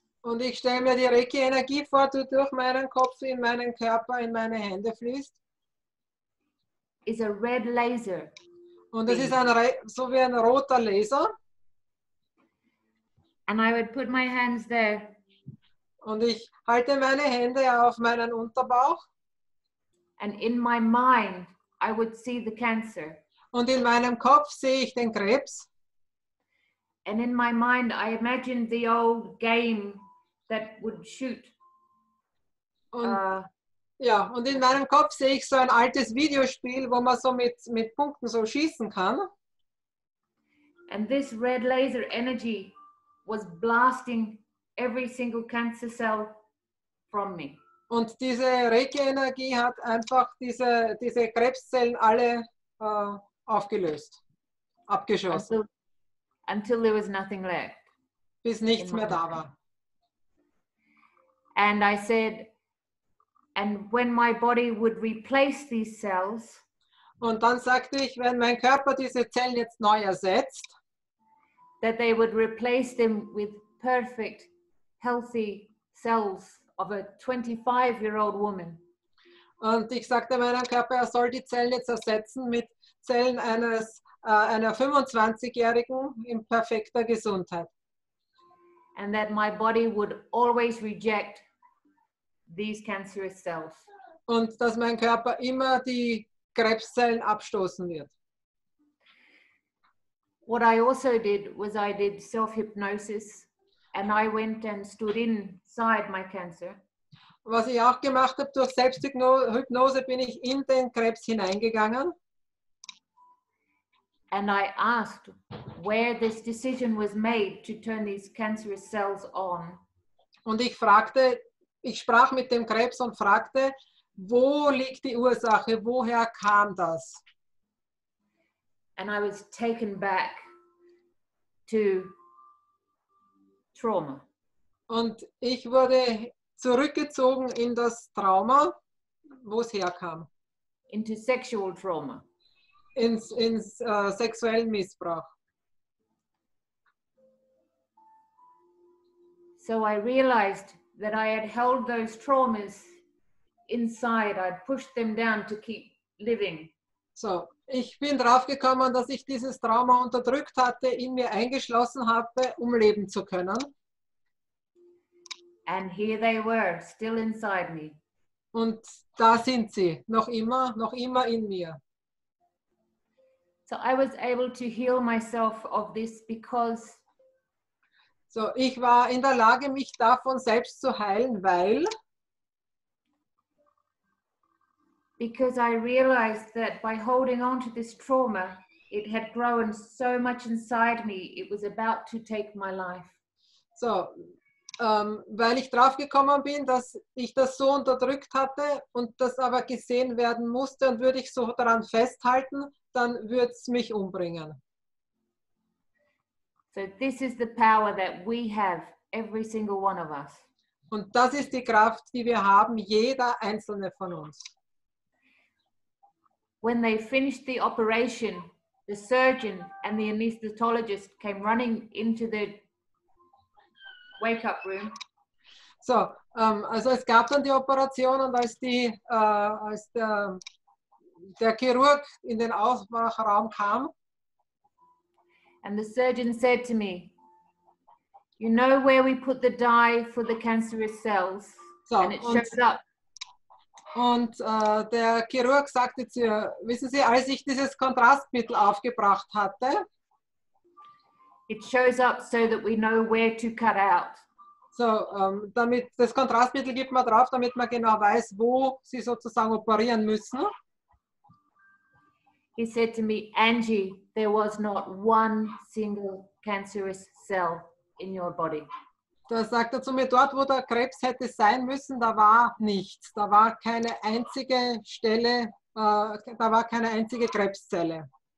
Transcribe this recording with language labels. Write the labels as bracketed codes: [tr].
[de] Und ich stelle mir die Reiki Energie vor, die durch meinen Kopf in meinen Körper, in meine Hände fließt. [en] Is a red laser. [de] Und es ist so wie ein roter Laser. [en] And I would put my hands there. [de] Und ich halte meine Hände auf meinen Unterbauch. [en] And in my mind, I would see the cancer. [de] Und in meinem Kopf sehe ich den Krebs. [en] And in my mind, I imagined the old game that would shoot. [de] Und, ja, und in meinem Kopf sehe ich so ein altes Videospiel, wo man so mit Punkten so schießen kann. [en] And this red laser energy was blasting every single cancer cell from me. [de] Und diese Reiki-Energie hat einfach diese Krebszellen alle aufgelöst, abgeschossen. [en] Until there was nothing left. [de] Bis nichts mehr da war. [en] And I said, and when my body would replace these cells, [de] und dann sagte ich, wenn mein Körper diese Zellen jetzt neu ersetzt, [en] that they would replace them with perfect, healthy cells of a 25-year-old woman. [de] Und ich sagte meinem Körper, er soll die Zellen jetzt ersetzen mit Zellen einer 25-Jährigen in perfekter Gesundheit. [en] And that my body would always reject these cancerous cells. [de] Und dass mein Körper immer die Krebszellen abstoßen wird. [en] What I also did was I did self-hypnosis and I went and stood inside my cancer. [de] Was ich auch gemacht habe, durch Selbsthypnose bin ich in den Krebs hineingegangen. [en] And I asked where this decision was made to turn these cancerous cells on. [de] Und ich sprach mit dem Krebs und fragte, wo liegt die Ursache, woher kam das? [en] And I was taken back to trauma. [de] Und ich wurde zurückgezogen in das Trauma, wo es herkam. [en] Into sexual trauma. [de] Ins sexuellen Missbrauch. [en] So I realized that I had held those traumas inside. I'd pushed them down to keep living. [de] So, ich bin drauf gekommen, dass ich dieses Trauma unterdrückt hatte, in mir eingeschlossen habe, um leben zu können. [en] And here they were, still inside me. [de] Und da sind sie, noch immer in mir. [en] So I was able to heal myself of this because [de] So, ich war in der Lage, mich davon selbst zu heilen, weil [en] I realized that by holding on to this trauma, it had grown so much inside me, it was about to take my life. [de] So, weil ich drauf gekommen bin, dass ich das so unterdrückt hatte und das aber gesehen werden musste und würde ich so daran festhalten, dann würde es mich umbringen. [en] So this is the power that we have, every single one of us. [de] Und das ist die Kraft, die wir haben, jeder einzelne von uns. [en] When they finished the operation, the surgeon and the anesthetologist came running into the wake-up room. [de] So, also es gab dann die Operation und als der Chirurg in den Aufwachraum kam, [en] and the surgeon said to me, you know where we put the dye for the cancerous cells? So, and it shows up. [de] Und der Chirurg sagte zu ihr, wissen Sie, als ich dieses Kontrastmittel aufgebracht hatte, [en] it shows up so that we know where to cut out. [de] So, damit das Kontrastmittel gibt man drauf, damit man genau weiß, wo sie sozusagen operieren müssen. [en] He said to me, Anjii, there was not one single cancerous cell in your body. [de] Da sagt er zu mir, dort wo der Krebs hätte sein müssen, da war nichts. Da war keine einzige Stelle, da war keine einzige Krebszelle.